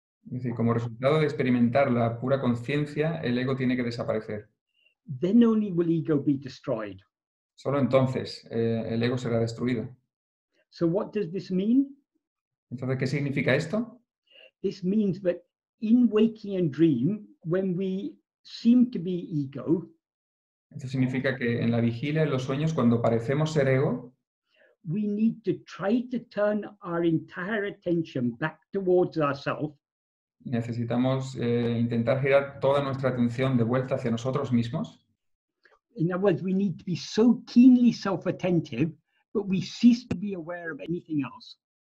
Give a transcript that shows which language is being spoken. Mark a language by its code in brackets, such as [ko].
[es] Es decir, como resultado de experimentar la pura conciencia, el ego tiene que desaparecer. [en] Then only will ego be destroyed. [es] Solo entonces el ego será destruido. [en] So what does this mean? [es] Entonces, ¿qué significa esto? [en] This means that in waking and dream, when we seem to be ego, [es] Esto significa que en la vigilia, en los sueños, cuando parecemos ser ego, [en] we need to try to turn our entire attention back towards ourselves [es] necesitamos intentar girar toda nuestra atención de vuelta hacia nosotros mismos. [en] In other words, we need to be so keenly self-attentive, but we cease to be aware of anything else.